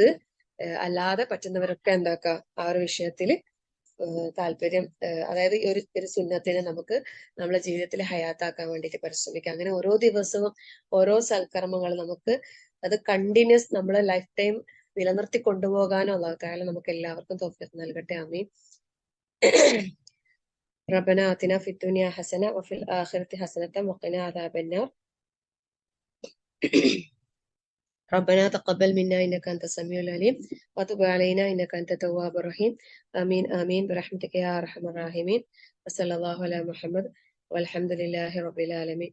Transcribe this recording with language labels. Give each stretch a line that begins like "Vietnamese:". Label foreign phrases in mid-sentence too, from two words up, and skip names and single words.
Malayalam: അല്ലാതെ പറ്റുന്നവരൊക്കെ എന്താക്കുക, ആ ഒരു വിഷയത്തിൽ താല്പര്യം, അതായത് ഒരു സുന്നത്തിനെ നമുക്ക് നമ്മുടെ ജീവിതത്തിൽ ഹയാത്താക്കാൻ വേണ്ടിയിട്ട് പരിശ്രമിക്കാം. അങ്ങനെ ഓരോ ദിവസവും ഓരോ സൽക്കർമ്മങ്ങൾ നമുക്ക് അത് കണ്ടിന്യൂസ് നമ്മളെ
English: life time
Malayalam: നിലനിർത്തി കൊണ്ടുപോകാനോ
Arabic: الله تعالى
Malayalam: നമുക്ക് എല്ലാവർക്കും തൗഫീഖ് നൽകട്ടെ. ആമീൻ.
Arabic: ربنا آتنا في الدنيا حسنة وفي الآخرة حسنة وقنا عذاب النار. ربنا تقبل منا إنك أنت السميع العليم وتب علينا إنك أنت التواب الرحيم. آمين آمين برحمتك يا أرحم الراحمين. وصلى الله على محمد والحمد لله رب العالمين.